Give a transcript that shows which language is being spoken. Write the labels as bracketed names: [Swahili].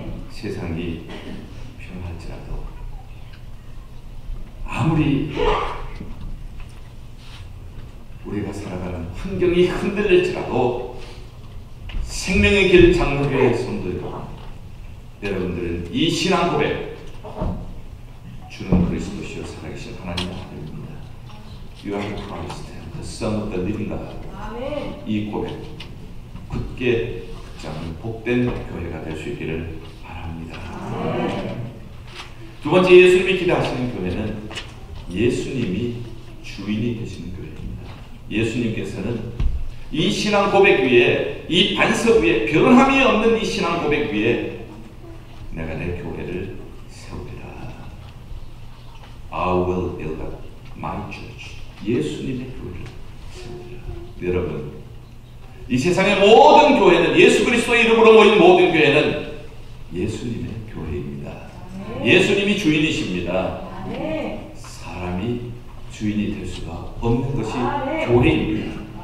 [Korean] 세상이 평할지라도 아무리 우리가 살아가는 환경이 흔들릴지라도 생명의 길 장로교회 성도들 여러분들은 이 신앙 고백, 주는 그리스도시요 살아계신 하나님의 아들입니다. [English] You are the Christ, the Son of the living God. [Korean] 이 고백 굳게 붙잡는 복된 교회가 될 수 있기를 바랍니다. 두 번째, 예수님이 기대하시는 교회는 예수님이 주인이 되시는 교회입니다. 예수님께서는 이 신앙 고백 위에, 이 반석 위에, 변함이 없는 이 신앙 고백 위에 내가 내 교회를 세우리라. [English] I will build up my church. [Korean] 예수님의 교회를 세우리라. 여러분, 이 세상의 모든 교회는, 예수 그리스도의 이름으로 모인 모든 교회는 예수님의 교회입니다. 예수님이 주인이십니다. 사람이 주인이 될 수가 없는 것이 교회입니다.